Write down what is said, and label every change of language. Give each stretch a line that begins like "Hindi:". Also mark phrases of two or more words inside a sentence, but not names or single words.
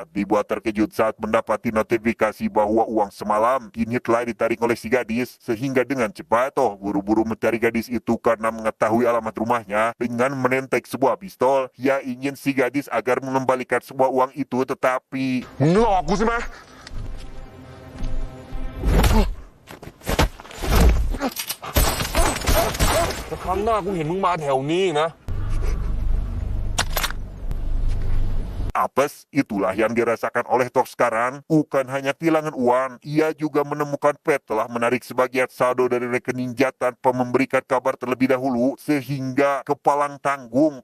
Indonesian: dibuat terkejut saat mendapati notifikasi bahwa uang semalam kini telah ditarik oleh si gadis, sehingga dengan cepat Toh buru-buru mencari gadis itu karena mengetahui alamat rumahnya dengan menentek sebuah pistol. Ia ingin si gadis agar mengembalikan semua uang itu, tetapi
Thai: มึงหลอกกูใช่ไหมแต่ครั้งหน้ากูเห็นมึงมาแถวนี้นะ
Indonesian: apes, itulah yang dirasakan oleh Toh sekarang. Bukan hanya kehilangan uang, ia juga menemukan Pat telah menarik sebagian saldo dari rekening Jat tanpa memberikan kabar terlebih dahulu, sehingga kepalang tanggung.